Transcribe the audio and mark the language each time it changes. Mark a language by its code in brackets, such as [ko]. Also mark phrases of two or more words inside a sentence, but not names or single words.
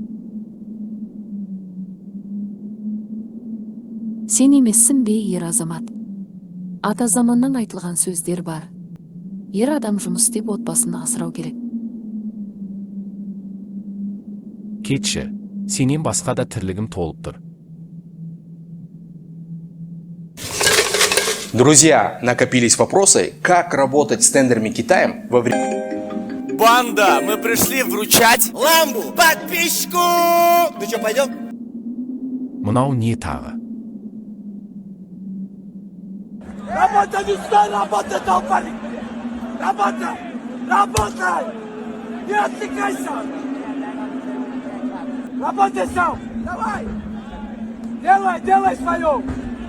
[kk] Сен емессің бе ер азамат? Ата заманнан айтылған сөздер бар. Ер адам жұмыс деп отбасын асырау керек. Кетші, сенен басқа да тірлігім толып тұр. [ru] Друзья, накопились вопросы, как работать с тендерами Китаем во время... Банда, мы пришли вручать ламбу подписчику! Ну что, пойдем? [kk] Мынау не тағы? [ru] Работа мечта, работа долбали! Работай! Работай! Не отвлекайся! Работай сам! Давай! Делай свое!